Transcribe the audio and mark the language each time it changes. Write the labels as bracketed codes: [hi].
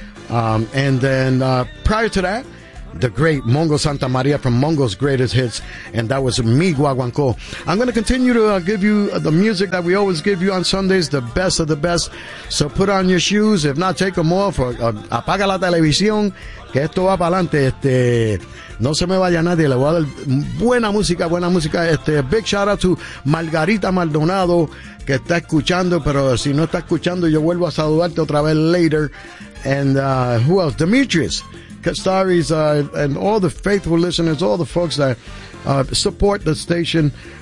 [en] And then prior to that, the great Mongo Santa Maria from Mongo's greatest hits, and that was Mi Guaguancó. I'm going to continue to give you the music that we always give you on Sundays, the best of the best. So put on your shoes. If not, take them off. [es] Apaga la televisión, que esto va para adelante. No se me vaya nadie. Le voy a dar buena música, buena música. [en] Big shout out to [es] Margarita Maldonado, que está escuchando, pero si no está escuchando, yo vuelvo a saludarte otra vez [en] later. And who else? Demetrius Castaris, and all the faithful listeners, all the folks that support the station.